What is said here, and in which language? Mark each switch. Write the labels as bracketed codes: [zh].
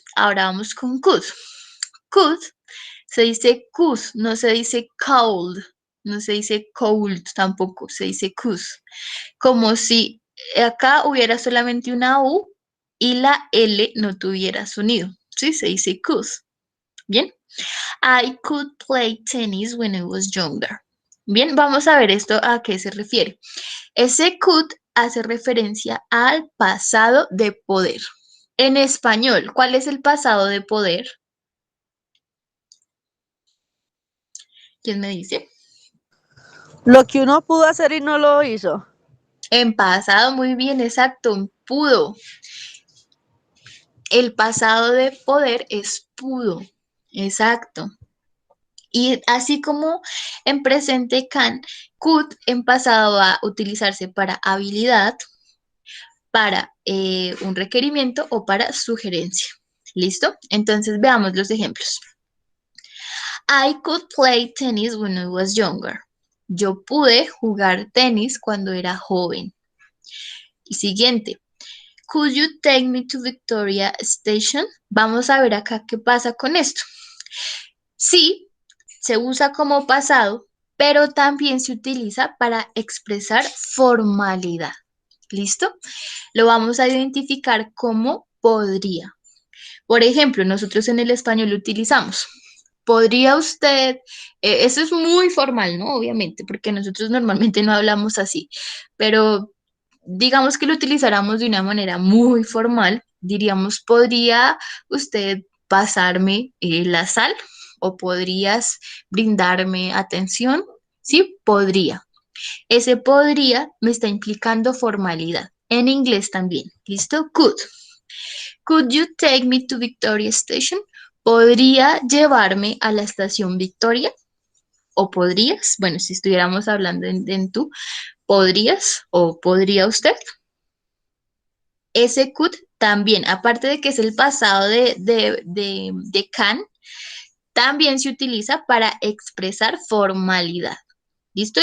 [es] Ahora vamos con could. Could se dice could, no se dice cold. No se dice cold tampoco, se dice could. Como si acá hubiera solamente una U y la L no tuviera sonido. ¿Sí? Se dice could. ¿Bien? [en] I could play tennis when I was younger. [es] Bien, vamos a ver esto a qué se refiere. Ese could hace referencia al pasado de poder. En español, ¿cuál es el pasado de poder? ¿Quién me dice? Lo que uno pudo hacer y no lo hizo. En pasado, muy bien, exacto, pudo. El pasado de poder es pudo, exacto. Y así como en presente can, could en pasado va a utilizarse para habilidad, para un requerimiento o para sugerencia. ¿Listo? Entonces veamos los ejemplos. [en] I could play tennis when I was younger. [es] Yo pude jugar tenis cuando era joven. Y siguiente. [en] Could you take me to Victoria Station? [es] Vamos a ver acá qué pasa con esto. Sí, se usa como pasado, pero también se utiliza para expresar formalidad. ¿Listo? Lo vamos a identificar como podría. Por ejemplo, nosotros en el español lo utilizamos. ¿Podría usted? Eso es muy formal, ¿no? Obviamente, porque nosotros normalmente no hablamos así, pero digamos que lo utilizáramos de una manera muy formal, diríamos, ¿podría usted pasarme la sal? ¿O podrías brindarme atención? Sí, podría. Ese podría me está implicando formalidad. En inglés también. ¿Listo? Could. [en] Could you take me to Victoria Station? [es] ¿Podría llevarme a la estación Victoria? ¿O podrías? Bueno, si estuviéramos hablando en tú, ¿podrías o podría usted? Ese could también, aparte de que es el pasado de can, también se utiliza para expresar formalidad. ¿Listo?